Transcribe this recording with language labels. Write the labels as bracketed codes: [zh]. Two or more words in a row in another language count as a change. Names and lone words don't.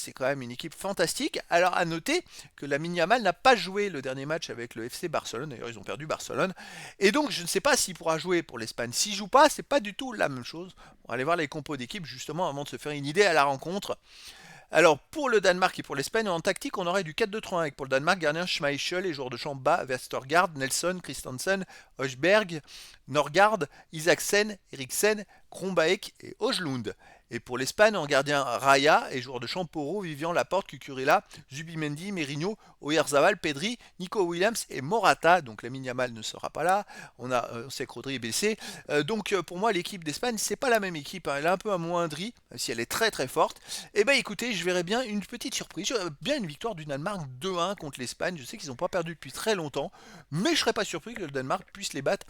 [fr] C'est quand même une équipe fantastique. Alors à noter que la Yamal n'a pas joué le dernier match avec le FC Barcelone. D'ailleurs, ils ont perdu Barcelone. Et donc, je ne sais pas s'il pourra jouer pour l'Espagne. S'il joue pas, c'est pas du tout la même chose. On va aller voir les compos d'équipe justement avant de se faire une idée à la rencontre. Alors pour le Danemark et pour l'Espagne, en tactique, on aurait du 4-2-3-1 avec pour le Danemark, gardien Schmeichel et joueurs de champ bas, Vestergaard, Nelson, Christensen, Højbjerg, Norgard, Isaksen, Eriksen, Kronbaek et Højlund. Et pour l'Espagne, en gardien Raya et joueurs de champ Porro, Vivian, Laporte, Cucurella, Zubimendi, Merino, Oyarzabal, Pedri, Nico Williams et Morata. Donc la Yamal ne sera pas là. On sait que Rodri est blessé. Donc pour moi, l'équipe d'Espagne, c'est pas la même équipe, hein. Elle est un peu amoindrie, si elle est très très forte. Et ben écoutez, je verrais bien une petite surprise. Je verrais bien une victoire du Danemark 2-1 contre l'Espagne. Je sais qu'ils n'ont pas perdu depuis très longtemps, mais je serais pas surpris que le Danemark puisse les battre.